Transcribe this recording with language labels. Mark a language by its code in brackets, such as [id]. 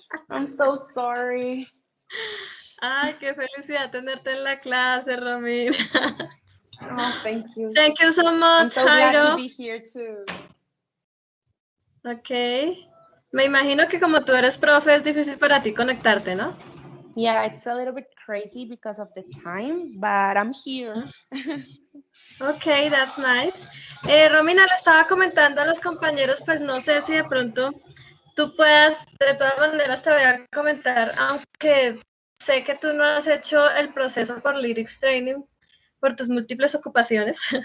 [en] I'm so sorry. [es] Ay, qué felicidad tenerte en la clase, Romina. [en] Oh, thank you. Thank you so much, I'm so glad Jairo. to be here too. [es] Ok. Me imagino que como tú eres profe es difícil para ti conectarte, ¿no? [en] Yeah, it's a little bit crazy because of the time, but I'm here. Ok, that's nice. [es] Romina, le estaba comentando a los compañeros, pues no sé si de pronto tú puedas, de todas maneras te voy a comentar, aunque sé que tú no has hecho el proceso por Lyrics Training por tus múltiples ocupaciones,